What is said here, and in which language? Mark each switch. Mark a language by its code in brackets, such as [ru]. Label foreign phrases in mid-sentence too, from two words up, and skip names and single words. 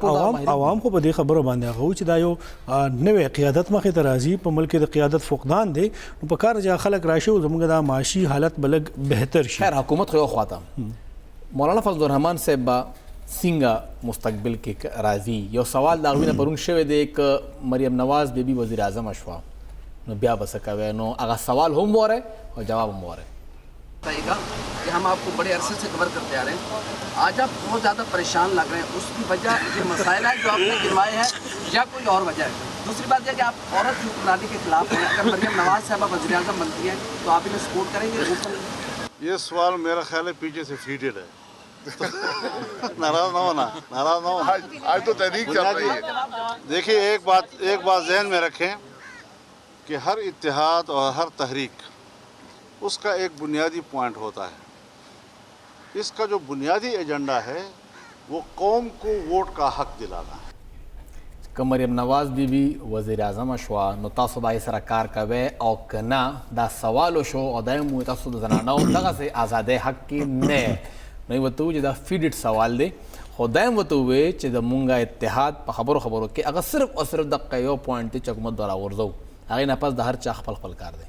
[ps] عوام خو په دې خبره باندې هغه چې دا یو نوې قیادت مخې ته راځي په ملک د قیادت فقدان دی نو په کار چې خلک راشي او زموږ دا معاشي حالت بلګ بهتر شي. خیر حکومت خو یو خواته مولانا فضل الرحمن صاحب څنګه مستقبل کې راځي. یو سوال د هغوی نه پرون شوی دی که مریم نواز بیبي وزیر اعظم شوه نو بیا به څه کوئ؟ نو هغه سوال هم واره اور جواب هم واره. [ur] بتائیے گا کہ ہم آپ کو بڑے عرصے سے کور کرتے آ رہے ہیں, آج آپ بہت زیادہ پریشان لگ رہے ہیں, اس کی وجہ یہ مسائل ہے جو آپ نے گنوائے ہیں یا کوئی اور وجہ ہے؟ دوسری بات یہ کہ آپ عورت کی حکمرانی کے خلاف ہیں, اگر مریم نواز صاحبہ وزیر اعظم بنتی ہیں تو آپ انہیں سپورٹ کریں گے؟ یہ سوال میرا خیال ہے پیچھے سے فیڈڈ ہے. ناراض نہ ہونا, ناراض نہ ہونا. آج تو تحریک چل رہی ہے. دیکھیے ایک بات ذہن میں رکھیں کہ ہر اتحاد اور ہر تحریک اس کا ایک بنیادی پوائنٹ ہوتا ہے. اس کا جو بنیادی ایجنڈا ہے وہ قوم کو ووٹ کا حق دلانا ہے. [ps] که مریم نواز بیبي وزیر اعظم شوه نو تاسو به یې سره کار کوئ او که نه دا سوال وشو او دا هم تاسو د زنانو دغسې ازادۍ حق کې نه یې نو یې ورته وویل چې دا فیډډ سوال دی, خو دا هم ورته وویل چې د مونږ اتحاد په خبرو کې هغه صرف او صرف دقه یو پوینټ دی چې حکومت به راغورځوو, هغې نه پس د هر چا خپل کار دی.